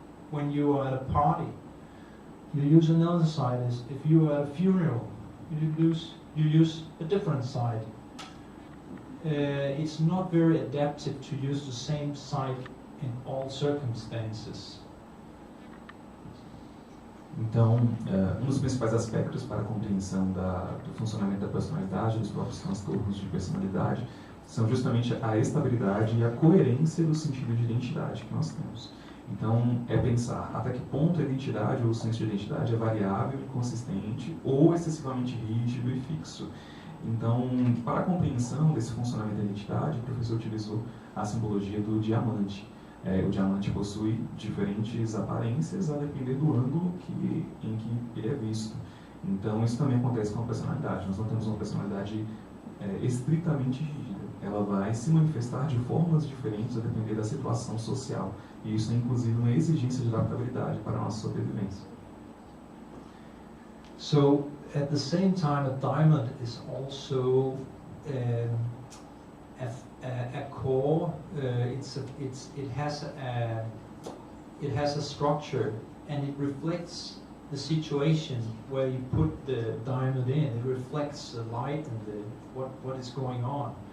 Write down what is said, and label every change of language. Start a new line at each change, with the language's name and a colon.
English: When you are at a party, you use another side. As if you are at a funeral, you use a different side. It's not very adaptive to use the same side in all circumstances.
Portuguese: Então, um dos principais aspectos para a compreensão do funcionamento da personalidade, dos próprios transtornos de personalidade, são justamente a estabilidade e a coerência do sentido de identidade que nós temos. Então, é pensar até que ponto a identidade ou o senso de identidade é variável, inconsistente ou excessivamente rígido e fixo. Então, para a compreensão desse funcionamento da identidade, o professor utilizou a simbologia do diamante. O diamante possui diferentes aparências a depender do ângulo em que ele é visto. Então, isso também acontece com a personalidade. Nós não temos uma personalidade estritamente rígida. Ela vai se manifestar de formas diferentes a depender da situação social. E isso é, inclusive, uma exigência de adaptabilidade para a nossa sobrevivência.
English: So, at the same time, a diamond is also a core. It has a structure, and it reflects the situation where you put the diamond in. It reflects the light and what is going on.